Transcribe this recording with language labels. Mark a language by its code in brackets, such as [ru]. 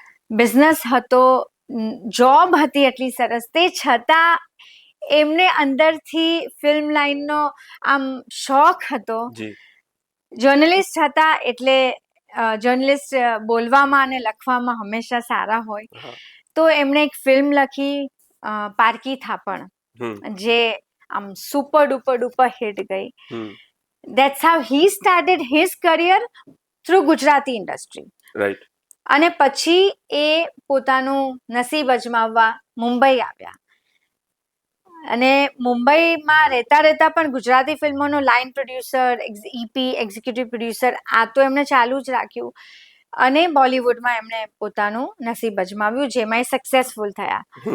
[gu] Business હતો, job હતી એટલી સરસ, તે છતાં એમને અંદરથી ફિલ્મ લાઈનનો આમ શોખ હતો. જર્નલિસ્ટ હતા, એટલે જર્નલિસ્ટ બોલવામાં અને લખવામાં હંમેશા સારા હોય. તો એમણે એક ફિલ્મ લખી, પારકી થાપણ, જે આમ સુપર ડુપર ડુપર હિટ ગઈ. [en] That's how he started his career through Gujarati industry. Right. [gu] અને પછી એ પોતાનું નસીબ અજમાવવા મુંબઈ આવ્યા. અને મુંબઈમાં રહેતા પણ Gujarati ફિલ્મોનો line producer, EP, executive producer, આ તો એમણે ચાલુ જ રાખ્યું. અને બોલિવૂડમાં એમણે પોતાનું નસીબ અજમાવ્યું, જેમાં એ સક્સેસફુલ થયા.